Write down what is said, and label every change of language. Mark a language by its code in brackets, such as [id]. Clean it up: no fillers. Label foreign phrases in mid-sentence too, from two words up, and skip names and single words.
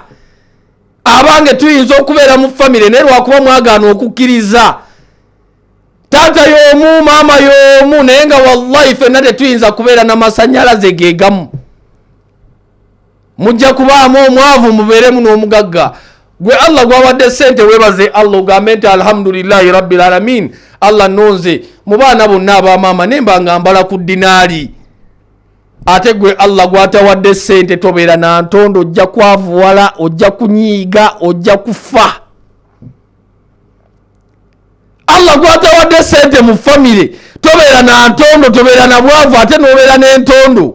[lg] Abange tuyinza okubeera mu famire naye lwakuba mwagaana okukkiriza. Taata y'omu, maama y'omu, naye nga wallahi ffenna tetuyinza kubeera n'amasannyalaze geegamu. Mujja kubaamu omwavu mubeeremu n'omugagga. Gwe Allah gwawadde sente webaze Allah ogambe nti [ar] الحمد لله رب العالمين. [lg] Allah nonze mu baana bonna abamaama nemba nga mbala ku dinaali. Ate gwe Allah gwatawadde sente tobeera na ntondo, ojja kwavuwala, ojja kunyiiga, ojja kufa. Allah gwatawadde sente mu famire tobeera na ntondo, tobeera na bwavu, ate nobeera n'entondo.